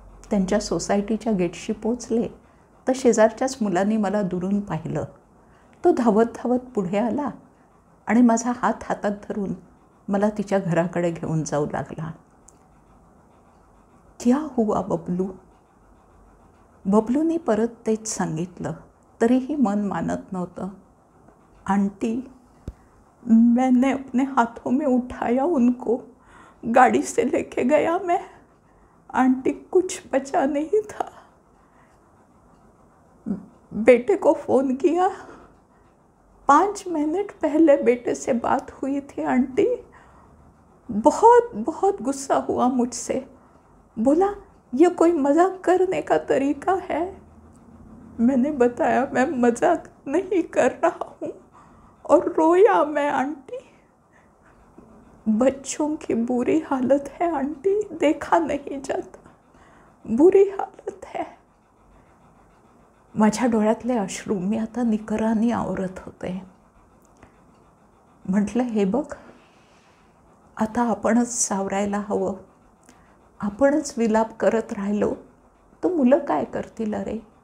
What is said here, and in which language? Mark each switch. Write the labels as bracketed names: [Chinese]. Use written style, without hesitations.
[Marathi] त्यांच्या सोसायटीच्या गेटशी पोचले तर शेजारच्याच मुलांनी मला दुरून पाहिलं. तो धावत धावत पुढे आला आणि माझा हात हातात धरून मला तिच्या घराकडे घेऊन जाऊ लागला. [Hindi] क्या हुआ [Marathi] बबलू? बबलूने परत तेच सांगितलं. तरीही मन मानत नव्हतं. [Hindi] आंटी, मैंने अपने हाथों में उठाया उनको, गाड़ी से लेके गया मैं. आंटी, कुछ बचा नहीं था. बेटे को फ़ोन किया. 5 मिनट पहले बेटे से बात हुई थी आंटी. बहुत बहुत गुस्सा हुआ मुझसे. बोला, ये कोई मजाक करने का तरीका है? मैंने बताया, मैं मजाक नहीं कर रहा हूँ. और रोया मैं आंटी. बच्चों की बुरी हालत है आंटी, देखा नहीं जाता. बुरी हालत है. [Marathi] माझ्या डोळ्यातले अश्रू मी आता निकराने आवरत होते. म्हटलं, हे बघ, आता आपणच सावरायला हवं. आपणच विलाप करत राहिलो तर मुलं काय करतील अरे.